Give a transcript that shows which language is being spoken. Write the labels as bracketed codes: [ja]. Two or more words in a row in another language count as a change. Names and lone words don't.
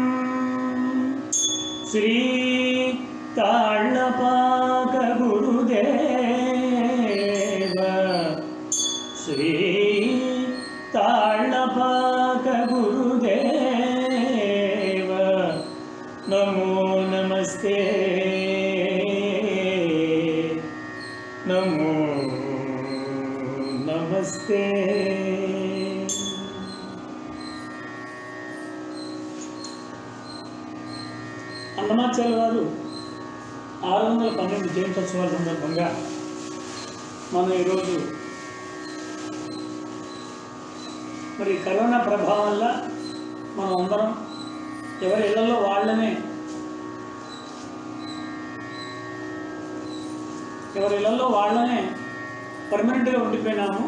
[sa] श्री ताळ्ळपाक गुरुदेव श्री ताळ्ळपाक गुरुदेव नमो नमस्ते नमो नमस्ते। [te] అన్నమాచార్య వారు 612 జయంతోత్సవాల సందర్భంగా మనం ఈరోజు మరి కరోనా ప్రభావం వల్ల మనం అందరం ఎవరి ఇళ్లలో వాళ్ళనే పర్మనెంట్గా ఉండిపోయినాము.